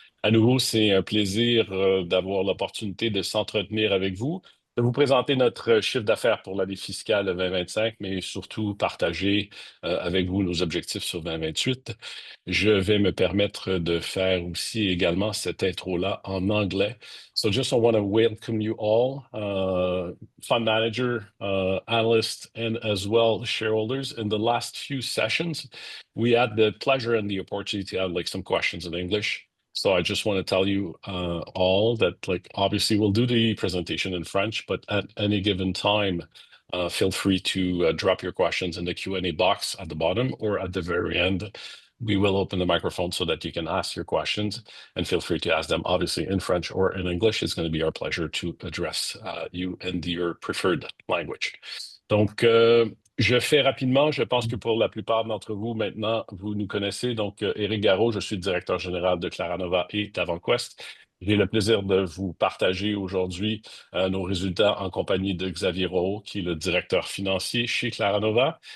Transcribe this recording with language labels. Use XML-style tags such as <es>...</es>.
<fr>À nouveau, c'est un plaisir d'avoir l'opportunité de s'entretenir avec vous, de vous présenter notre chiffre d'affaires pour l'année fiscale 2025, mais surtout partager avec vous nos objectifs sur 2028. Je vais me permettre de faire aussi également cette intro-là en anglais.</fr> <en>So just I want to welcome you all, fund manager, analysts, and as well shareholders. In the last few sessions, we had the pleasure and the opportunity to have like some questions in English. So I just want to tell you all that like obviously we'll do the presentation in French, but at any given time, feel free to drop your questions in the Q&A box at the bottom or at the very end. We will open the microphone so that you can ask your questions and feel free to ask them obviously in French or in English. It's going to be our pleasure to address you in your preferred language.</en> <fr>Donc, je fais rapidement. Je pense que pour la plupart d'entre vous, maintenant, vous nous connaissez. Donc, Éric Garot, je suis le directeur général de Claranova et TavantQuest. J'ai le plaisir de vous partager aujourd'hui nos résultats en compagnie de Xavier Rowe, qui est le directeur financier chez Claranova.</fr>